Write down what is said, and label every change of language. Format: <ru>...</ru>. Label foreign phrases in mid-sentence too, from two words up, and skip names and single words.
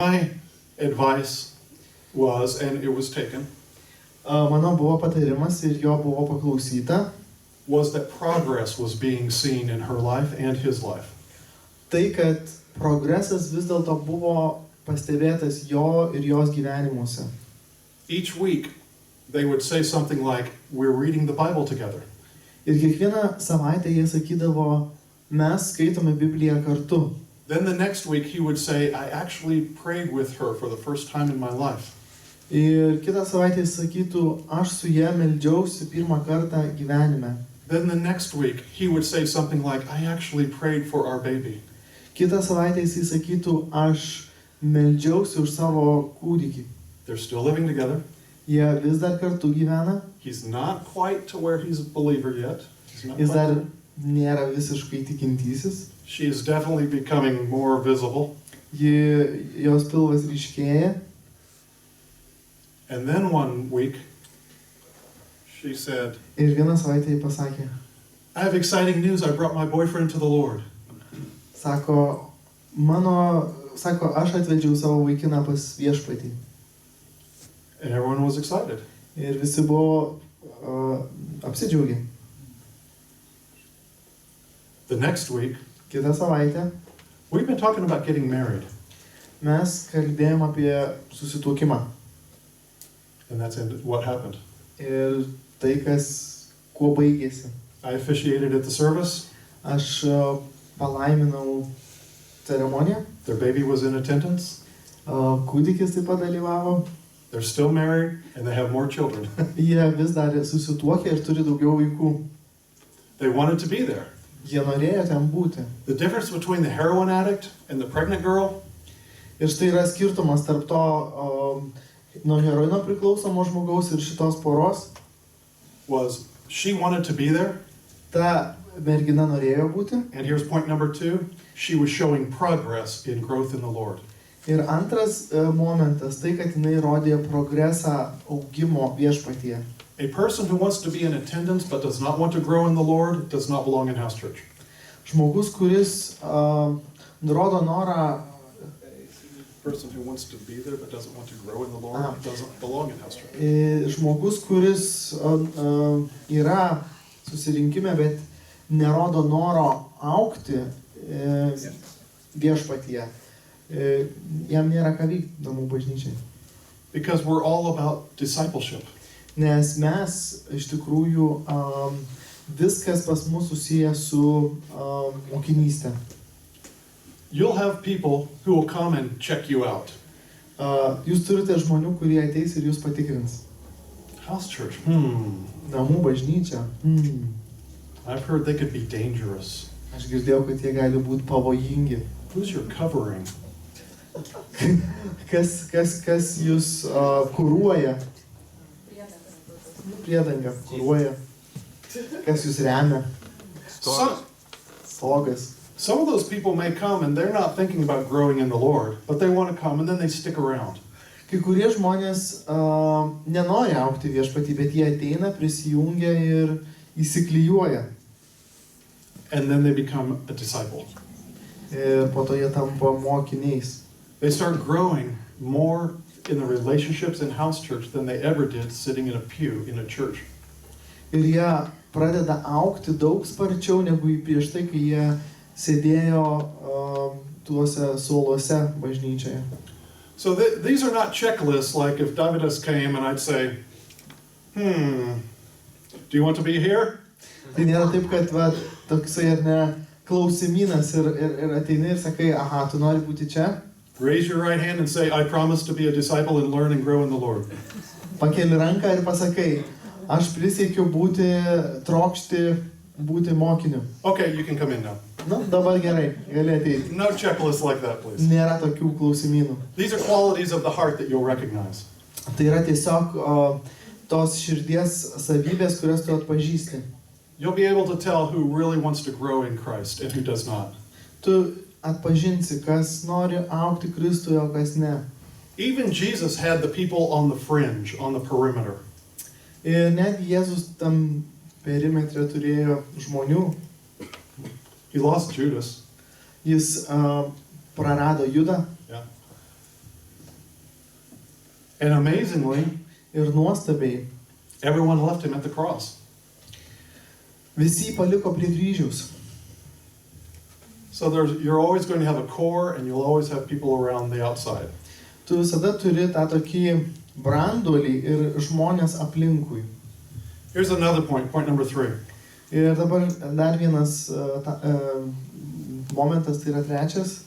<en>My advice was, and it was taken,</en> <lt>Mano buvo patarimas ir jo buvo paklausyta,</lt> <en>was that progress was being seen in her life and his life.</en> <lt>tai, kad progresas vis dėlto buvo pastebėtas jo ir jos gyvenimuose.</lt> <en>Each week, they would say something like, "We're reading the Bible together."</en> <lt>Ir kiekvieną savaitę jie sakydavo, mes skaitome Bibliją kartu.</lt> <en>Then the next week, he would say, "I actually prayed with her for the first time in my life."</en> <lt>Ir kitą savaitę jis sakytų, aš su ja meldžiausi pirmą kartą gyvenime.</lt> <en>Then the next week, he would say something like, "I actually prayed for our baby."</en> <lt>Kitą savaitę jis sakytų, aš meldžiausi už savo kūdikį.</lt> <en>They're still living together.</en> <lt>Jie vis dar kartu gyvena,</lt> <en>He's not quite to where he's a believer yet. He's not</en> <lt>jis</lt> <en>quite</en> <lt>dar</lt> <en>there.</en> <lt>nėra visiškai tikintysis.</lt> <en>She is definitely becoming more visible.</en> <lt>Jos pilvas ryškėja.</lt> <en>And then one week, she said,</en> <lt>Ir vieną savaitę jį pasakė,</lt> <en>"I have exciting news. I brought my boyfriend to the Lord."</en> <lt>sako, aš atvedžiau savo vaikiną pas viešpatį.</lt> <en>And everyone was excited.</en> <lt>Ir visi buvo apsidžiaugę.</lt> <en>The next week,</en> <lt>Kitą savaitę</lt> <en>we've been talking about getting married.</en> <lt>mes kalbėjom apie susituokimą.</lt> <en>And that's what happened.</en> <lt>Ir tai, kuo baigėsi.</lt> <en>I officiated at the service.</en> <lt>Aš palaiminau ceremoniją.</lt> <en>Their baby was in attendance.</en> <lt>Kūdikis taip pat dalyvavo.</lt> <en>They're still married and they have more children.</en> <lt>Jie vis dar susituokia ir turi daugiau vaikų.</lt> <en>They wanted to be there.</en> <lt>Jie norėjo ten būti.</lt> <en>The difference between the heroin addict and the pregnant girl</en> <lt>Ir štai yra skirtumas tarp to nuo heroino priklausomo žmogaus ir šitos poros.</lt> <en>was she wanted to be there.</en> <lt>Ta mergina norėjo būti.</lt> <en>And here's point number 2. She was showing progress in growth in the Lord.</en> <lt>Ir antras momentas, tai, kad jinai rodė progresą augimo viešpatyje.</lt> <en>A person who wants to be in attendance but does not want to grow in the Lord does not belong in house church.</en> <lt>Žmogus, kuris rodo norą,</lt> <en>A person who wants to be there but doesn't want to grow in the Lord doesn't belong in house church.</en> <lt>žmogus, kuris yra susirinkime, bet nerodo noro augti viešpatyje, jam nėra ką veikti namų bažnyčiai.</lt> <en>Because we're all about discipleship.</en> <lt>Nes mes iš tikrųjų viskas pas mus susiję su mokinystė.</lt> <en>You'll have people who will come and check you out.</en> <lt>Jūs turite žmonių, kurie ateis ir jūs patikrins.</lt> <en>House church.</en> <lt>Namų bažnyčia.</lt> <en>I've heard they could be dangerous.</en> <lt>Aš girdėjau, kad jie gali būti pavojingi.</lt> <en>Who's your covering?</en> <lt>Kas jūs kuruoja? Priedanga kuruoja. Kas jūs remia? Stogas.</lt> <en>Some of those people may come and they're not thinking about growing in the Lord, but they want to come and then they stick around.</en> <lt>Kai kurie žmonės nenori augti viešpatį, bet jie ateina, prisijungia ir įsiklijuoja.</lt> <en>And then they become a disciple.</en> <lt>Ir po to jie tampa mokiniais.</lt> <en>They start growing more in the relationships in house church than they ever did sitting in a pew in a church.</en> <lt>Ir jie pradeda augti daug sparčiau negu prieš tai, kai jie sėdėjo tuose suoluose bažnyčioje.</lt> <en>So these are not checklists like if Davidas came and I'd say, do you want to be here?</en> <lt>Tai nėra taip, kad toksai ar ne klausimynas ir ateini ir sakai, aha, tu nori būti čia?</lt> <en>Raise your right hand and say, I promise to be a disciple and learn and grow in the Lord.</en> <lt>Pakeli ranką ir pasakai, aš prisiekiu trokšti būti mokiniu.</lt> <en>Okay, you can come in now.</en> <lt>Nu, dabar gerai, gali ateiti.</lt> <en>No checklist like that, please.</en> <lt>Nėra tokių klausimynų.</lt> <en>These are qualities of the heart that you'll recognize.</en> <lt>Tai yra tiesiog tos širdies savybės, kurias tu atpažįsti.</lt> <en>You'll be able to tell who really wants to grow in Christ and who does not.</en> <lt>Tu atpažinsi, kas nori augti Kristuje, o kas ne.</lt> <en>Even Jesus had the people on the fringe, on the perimeter.</en> <lt>Ir net Jėzus tam perimetre turėjo žmonių.</lt> <en>He lost Judas.</en> <lt>Jis prarado Judą.</lt> <en>Yeah. And amazingly,</en> <lt>Ir nuostabiai,</lt> <en>everyone left him at the cross.</en> <lt>visi jį paliko prie kryžiaus.</lt> <en>So you're always going to have a core, and you'll always have people around the outside.</en> <lt>Tu visada turi tą tokį branduolį ir žmonės aplinkui.</lt> <en>Here's another point number 3.</en> <lt>Ir dabar dar vienas momentas, tai yra trečias.</lt>